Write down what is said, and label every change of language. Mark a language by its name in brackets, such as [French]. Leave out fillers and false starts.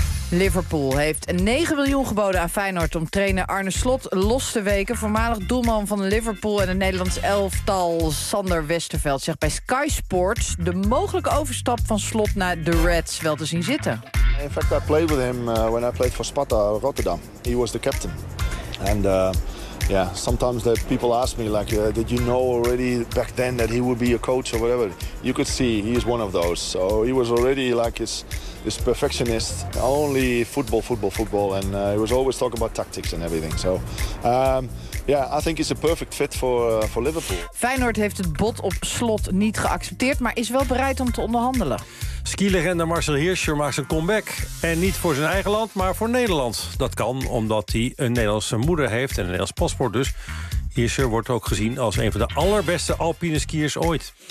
[Dutch] Liverpool heeft 9 miljoen geboden aan Feyenoord om trainer Arne Slot los te weken. Voormalig doelman van Liverpool en het Nederlands elftal Sander Westerveld zegt bij Sky Sports de mogelijke overstap van Slot naar de Reds wel te zien zitten. [English] In fact, I played with him when I played for Sparta Rotterdam. He was the captain. And yeah, sometimes the people ask me like, did you know already back then that he would be a coach or whatever? You could see he is one of those. So he was already like this perfectionist, only football, and he was always talking about tactics and everything. So, I think he's a perfect fit for Liverpool. [Dutch] Feyenoord heeft het bod op Slot niet geaccepteerd, maar is wel bereid om te onderhandelen. Skilegende Marcel Hirscher maakt zijn comeback. En niet voor zijn eigen land, maar voor Nederland. Dat kan omdat hij een Nederlandse moeder heeft en een Nederlands paspoort dus. Hirscher wordt ook gezien als een van de allerbeste alpine skiers ooit.